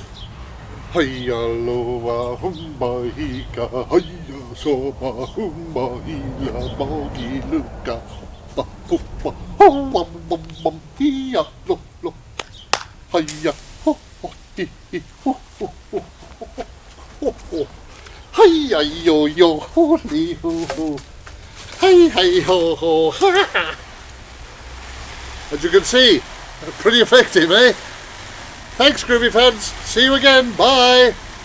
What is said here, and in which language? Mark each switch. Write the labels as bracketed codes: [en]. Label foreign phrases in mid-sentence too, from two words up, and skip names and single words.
[en] Hiya loa humba hika, hiya soba humba hila mogi luka, ba humba ho bum bum bum hiya lo lo, hiya ho ho hi hi ho ho ho ho ho, hiya yo yo holy ho ho, hey hey ho ho ha ha. As you can see, pretty effective, eh? Thanks, Groovy fans. See you again. Bye.